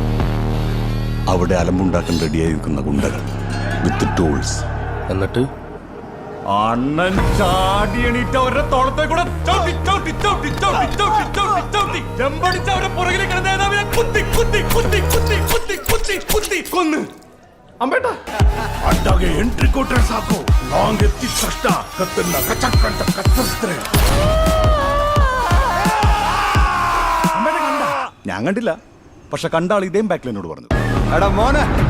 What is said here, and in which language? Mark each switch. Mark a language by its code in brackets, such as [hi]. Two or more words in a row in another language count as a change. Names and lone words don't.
[ml] അവിടെ അലമ്പുണ്ടാക്കാൻ റെഡിയായി നിൽക്കുന്ന ഗുണ്ടകൾ [en] with tools. [ml] എന്നിട്ട് അണ്ണൻ ചാടി എണീറ്റ അവരുടെ തോളത്തെ കൂടെ ചവിട്ടി ചവിട്ടി ചവിട്ടി ചവിട്ടി ചവിട്ടി ചവിട്ടി ചവിട്ടി ചെമ്പടിച്ച് അവരുടെ പുറകിൽ കിടന്ന നേതാവിനെ കുത്തി കുത്തി കുത്തി കുത്തി കുത്തി കുത്തി കുത്തി കൊന്ന്. അമ്പേട്ടാ [kn] ಅಡ್ಡಾಗೆ ಎಂಟ್ರಿ ಕೊಟ್ರೆ ಸಾಕು, ಲಾಂಗ್ ಎತ್ತಿದ ತಕ್ಷಣ ಕತ್ತನ್ನ ಕಚಕ್ ಅಂತ ಕತ್ತರಿಸ್ತಾರೆ. [ml] ഞാൻ കണ്ടില്ല, പക്ഷെ കണ്ട ആൾ ഇതേം ബാക്കിൽ എന്നോട് പറഞ്ഞു. എടാ മോനെ,